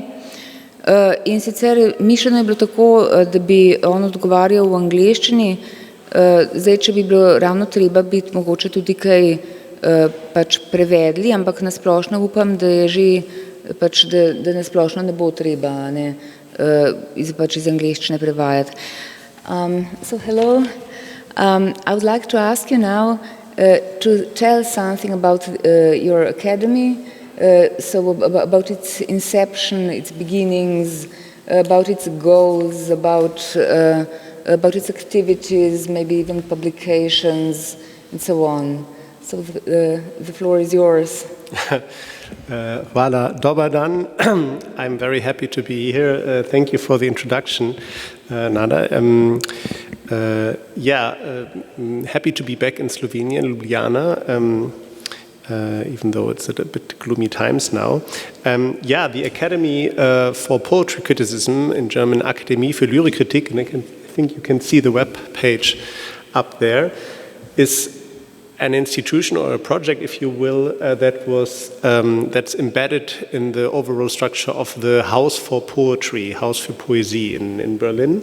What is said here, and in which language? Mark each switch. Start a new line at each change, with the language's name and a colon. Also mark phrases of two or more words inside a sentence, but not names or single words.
Slovenian: In sicer mišljeno je bilo tako, da bi on odgovarjal v angleščini, zdaj, če bi bilo ravno treba biti mogoče tudi kaj pač prevedli, ampak nasplošno upam, da je že pač, da nasplošno ne bo treba, ne, pač iz angleščine prevajati.
English: So hello, I would like to ask you now to tell something about your academy. So about its inception, its beginnings, about its goals, about its activities, maybe even publications, and so on. So the floor is yours.
Croatian: Hvala, dobar dan.
English: I'm very happy to be here. Thank you for the introduction, Nada. Happy to be back in Slovenia, Ljubljana. Even though it's at a bit gloomy times now. The Academy for Poetry Criticism, in German
German: Akademie für Lyrikkritik,
English: and I think you can see the web page up there, is an institution or a project, if you will, that's embedded in the overall structure of the Haus for Poetry,
German: Haus für Poesie in Berlin.